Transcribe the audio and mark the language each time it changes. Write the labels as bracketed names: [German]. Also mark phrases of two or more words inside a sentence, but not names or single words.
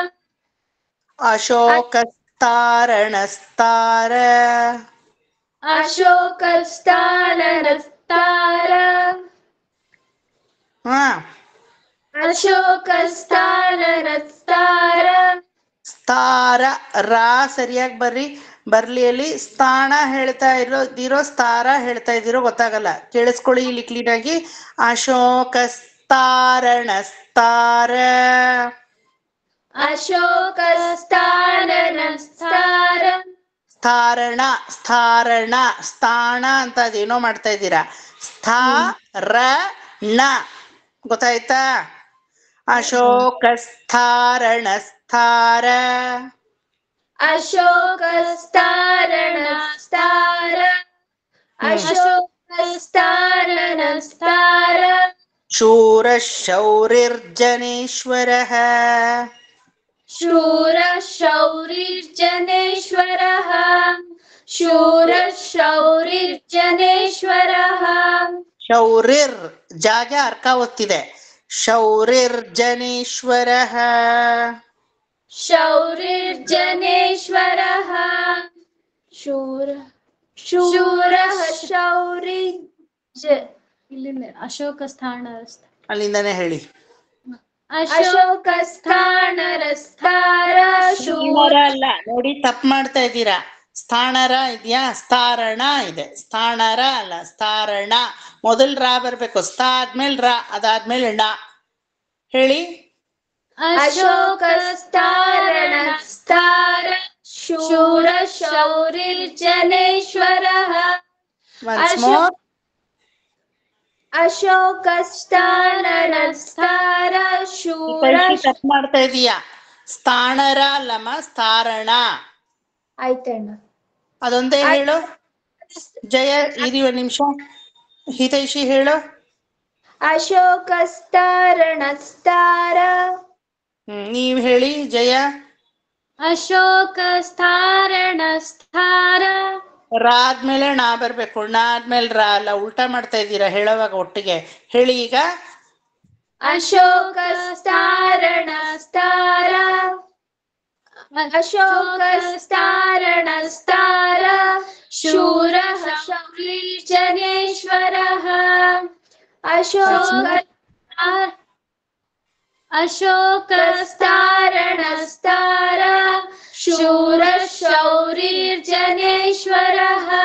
[Sanskrit] अशोकस्थारणस्तार अशोकस्थाननस्तार [Kannada] ಹಾ [Sanskrit] अशोकस्थाननस्तार [Kannada] ಸ್ಥಾರ ರಾ ಸರಿಯಾಗಿ ಬರ್ಲಿ ಅಲ್ಲಿ ಸ್ಥಾನ ಹೇಳ್ತಾ ಇರೋ ಸ್ಥಾರ ಹೇಳ್ತಾ ಇದ್ದೀರೋ ಗೊತ್ತಾಗಲ್ಲ. ಕೇಳಿಸ್ಕೊಳ್ಳಿ ಇಲ್ಲಿ ಕ್ಲೀನ್ ಆಗಿ. ಅಶೋಕಸ್ಥಾರಣಸ್ತಾರ [Sanskrit] अशोकस्थाननस्तार [Kannada] ಸ್ಥಾರಣ ಸ್ಥಾರಣ ಸ್ಥಾನ ಅಂತ ಅದೇನೋ ಮಾಡ್ತಾ ಇದ್ದೀರಾ. ಸ್ಥಾರಣ ಗೊತ್ತಾಯ್ತಾ? [Sanskrit] ಅಶೋಕಸ್ಥಾರಣಸ್ಥಾರ अशोकस्थाननस्तार अशोकस्थाननस्तार शूरशौरिर्जनेश्वरः शूरशौरिर्जनेश्वरः शूरशौरिर्जनेश्वरः [Kannada] ಶೌರಿರ್ ಜಾಗ ಅರ್ಕ ಒತ್ತಿದೆ. [Sanskrit] ಶೌರಿರ್ಜನೇಶ್ವರಃ शौरिर्जनेश्वरः शूरः शौरि इಲ್ಲಿಂದ अशोकस्थान [Kannada] ಅಲ್ಲಿಂದಾನೆ ಹೇಳಿ. [Sanskrit] अशोकस्थानरस्तार [Kannada] ಸ್ಥಾನರ ಅಲ್ಲ ನೋಡಿ, ತಪ್ಪು ಮಾಡ್ತಾ ಇದ್ದೀರಾ. ಸ್ಥಾನರ ಇದೆಯಾ? ಸ್ಥಾರಣ ಇದೆ. ಸ್ಥಾನರ ಅಲ್ಲ, ಸ್ಥಾರಣ. ಮೊದಲ್ ರಾ ಬರ್ಬೇಕು, ಸ್ಥಾ ಆದ್ಮೇಲೆ ರಾ, ಅದಾದ್ಮೇಲೆ ಣ. ಹೇಳಿ. [Sanskrit] अशोकस्थानरस्तार शूरशौरिर्जनेश्वरः [English] Once more. [Sanskrit] अशोकस्थानरस्तार शूर [Kannada] ತಪ್ಪು ಮಾಡ್ತಾ ಇದೀಯಾ. ಸ್ಥಾನರ ಅಲ್ಲಮ್ಮ, ಸ್ಥಾರಣ. ಆಯ್ತಣ್ಣ. ಅದೊಂದೇ ಹೇಳು. ಜಯ ಇರಿ ಒಂದ್ ನಿಮಿಷ. ಹಿತೈಷಿ ಹೇಳು. [Sanskrit] ಅಶೋಕಸ್ಥಾರಣಸ್ತಾರ. [Kannada] ನೀವ್ ಹೇಳಿ ಜಯ. [Sanskrit] ಅಶೋಕಸ್ಥಾರಣಸ್ತಾರ. [Kannada] ರಾ ಆದ್ಮೇಲೆ ಣ ಬರ್ಬೇಕು, ಣ ಆದ್ಮೇಲೆ ರಾ ಅಲ್ಲ. ಉಲ್ಟಾ ಮಾಡ್ತಾ ಇದ್ದೀರಾ ಹೇಳೋವಾಗ ಒಟ್ಟಿಗೆ. ಹೇಳಿ ಈಗ. [Sanskrit] ಅಶೋಕಸ್ಥಾರಣಸ್ತಾರ अशोकस्थारणस्तार शूरः शौरिर्जनेश्वरः अशोकस्थारणस्तार शूरः शौरिर्जनेश्वरः